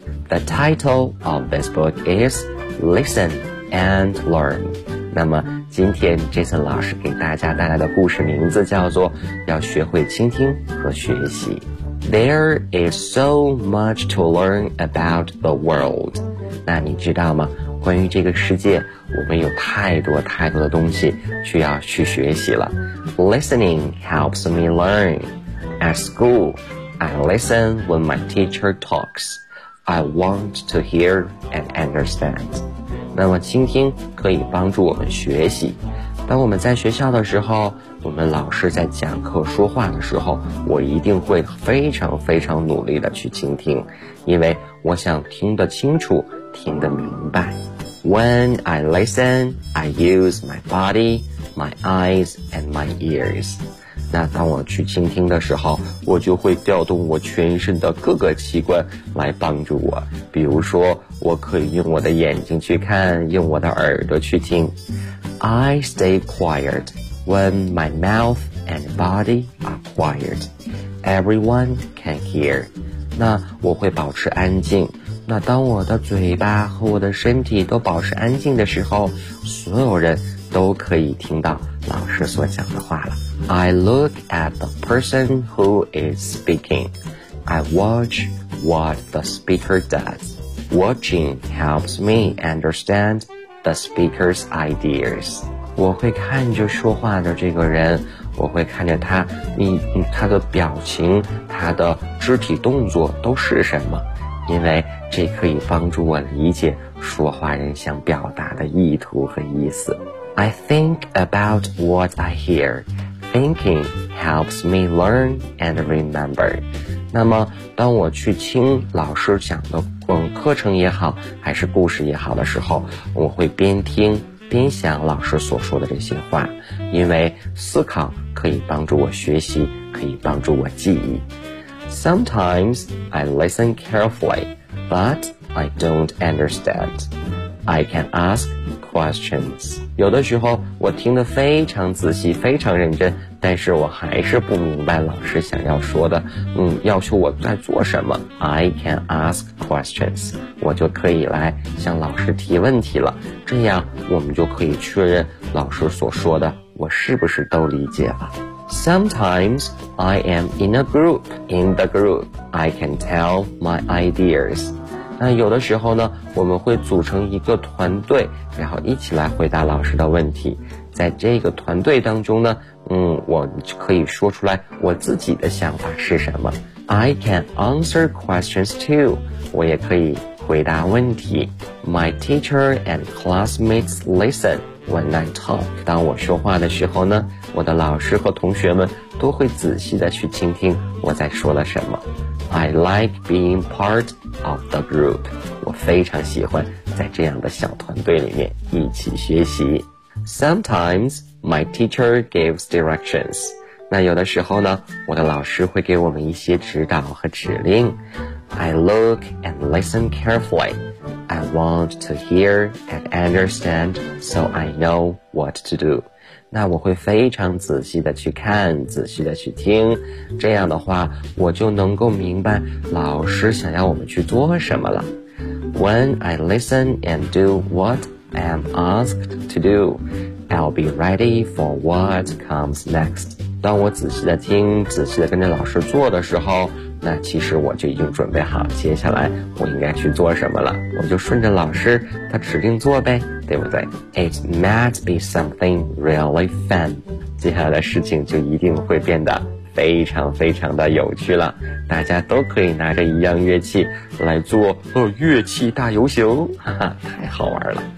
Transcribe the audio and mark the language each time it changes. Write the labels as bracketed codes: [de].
[en] The title of this book is Listen and Learn. [zh] 那么今天 Jason 老师给大家带来的故事名字叫做要学会倾听和学习。 [en] There is so much to learn about the world. [zh] 那你知道吗？关于这个世界，我们有太多太多的东西需要去学习了。 [en] Listening helps me learn. At schoolI listen when my teacher talks. I want to hear and understand. [zh] 那么倾听可以帮助我们学习。当我们在学校的时候，我们老师在讲课说话的时候，我一定会非常非常努力的去倾听，因为我想听得清楚，听得明白。 [en] When I listen, I use my body, my eyes, and my ears. [zh] 那当我去倾听的时候，我就会调动我全身的各个器官来帮助我。比如说，我可以用我的眼睛去看，用我的耳朵去听。 [en] I stay quiet when my mouth and body are quiet. Everyone can hear. [zh] 那我会保持安静。那当我的嘴巴和我的身体都保持安静的时候，所有人都可以听到老师所讲的话了。 [en] I look at the person who is speaking. I watch what the speaker does. Watching helps me understand the speaker's ideas. [zh] 我会看着说话的这个人，我会看着他，他的表情，他的肢体动作都是什么，因为这可以帮助我理解说话人想表达的意图和意思。 [en] I think about what I hear. Thinking helps me learn and remember. [zh] 那么当我去听老师讲的课程也好，还是故事也好的时候，我会边听边想老师所说的这些话，因为思考可以帮助我学习，可以帮助我记忆。 [en] Sometimes I listen carefully, but I don't understand. I can askquestions. [zh] 有的时候我听得非常仔细非常认真，但是我还是不明白老师想要说的要求我在做什么。 [en] I can ask questions. [zh] 我就可以来向老师提问题了，这样我们就可以确认老师所说的我是不是都理解了。 [en] Sometimes I am in a group. In the group, I can tell my ideas. [zh] 那有的时候呢，我们会组成一个团队，然后一起来回答老师的问题。在这个团队当中呢，我可以说出来我自己的想法是什么。 [en] I can answer questions too. [zh] 我也可以回答问题。 [en] My teacher and classmates listen when I talk. [zh] 当我说话的时候呢，我的老师和同学们都会仔细的去倾听我在说了什么。 [en] I like being part of the group. [zh] 我非常喜欢在这样的小团队里面一起学习。 [en] Sometimes my teacher gives directions. [zh] 那有的时候呢，我的老师会给我们一些指导和指令。 [en] I look and listen carefully. I want to hear and understand so I know what to do. [zh] 那我会非常仔细的去看，仔细的去听，这样的话我就能够明白老师想要我们去做什么了。 [en] When I listen and do what I'm asked to do, I'll be ready for what comes next. [zh] 当我仔细的听，仔细的跟着老师做的时候，那其实我就已经准备好接下来我应该去做什么了，我就顺着老师他指定做呗，对不对？ [en] It might be something really fun. [zh] 接下来的事情就一定会变得非常非常的有趣了，大家都可以拿着一样乐器来做乐器大游行，哈哈，太好玩了。